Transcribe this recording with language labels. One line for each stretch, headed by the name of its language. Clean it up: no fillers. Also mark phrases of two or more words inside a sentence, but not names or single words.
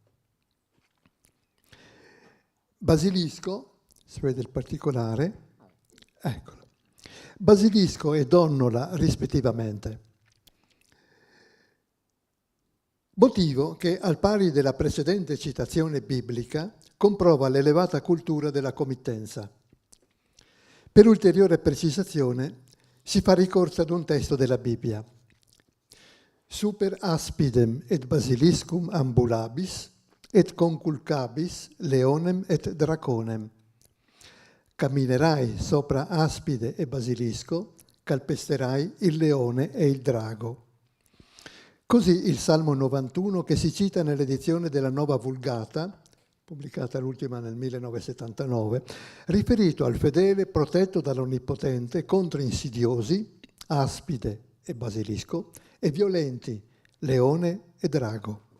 Italian: Basilisco, si vede il particolare, eccolo, basilisco e donnola rispettivamente. Motivo che, al pari della precedente citazione biblica, comprova l'elevata cultura della committenza. Per ulteriore precisazione si fa ricorso ad un testo della Bibbia.
Latin: Super aspidem et basiliscum ambulabis et conculcabis leonem et draconem.
Italian: Camminerai sopra aspide e basilisco, calpesterai il leone e il drago. Così il Salmo 91, che si cita nell'edizione della Nuova Vulgata, pubblicata l'ultima nel 1979, riferito al fedele protetto dall'Onnipotente contro insidiosi, aspide e basilisco, e violenti, leone e drago.